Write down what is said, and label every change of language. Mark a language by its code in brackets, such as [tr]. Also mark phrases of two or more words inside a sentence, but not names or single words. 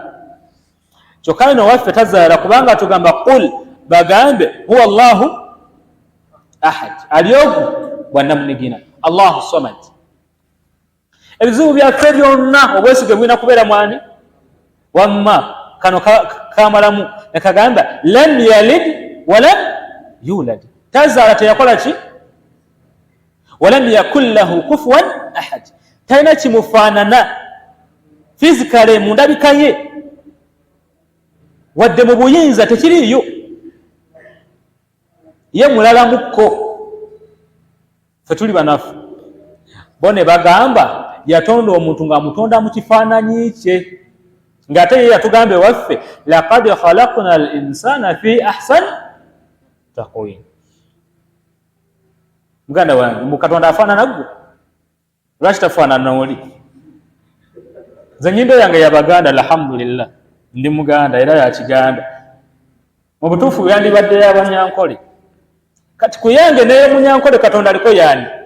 [lg] Kyokka ino waffe tazaala kubanga tugamba qul bagambe [ar] هو الله أحد. [lg] Ali ogu bwannamunigina. [ar] الله الصمد. [lg] Ebizibu byaffe byonna obwesige bulina kubeera mwani? Wamma kano kamalamu nekagamba [ar] لم يلد ولم يولد. [lg] Tazaala teyakola ki? [ar] ولم يكن له كفوا أحد. [lg] Talina kimufaanana fizikale mu ndabika ye wadde mu buyinza tekiriiyo. Ye mulala mukko. Ffe tuli banafu. Bo ne bagamba yatonda omuntu ng'amutonda mu kifaananyi kye. Ng'ate ye yatugambe waffe [ar] لقد خلقنا الإنسان في أحسن متقين. [lg] Muganda wange mu Katonda afaanana gwe, lwaki tafaanana oli? Nze nnyindo yange yabaganda, alhamdulillah ndi muganda era ya Kiganda, mu butuufu yandibadde y'Abanyankole. Kati ku yange naye Munyankole Katonda aliko yani.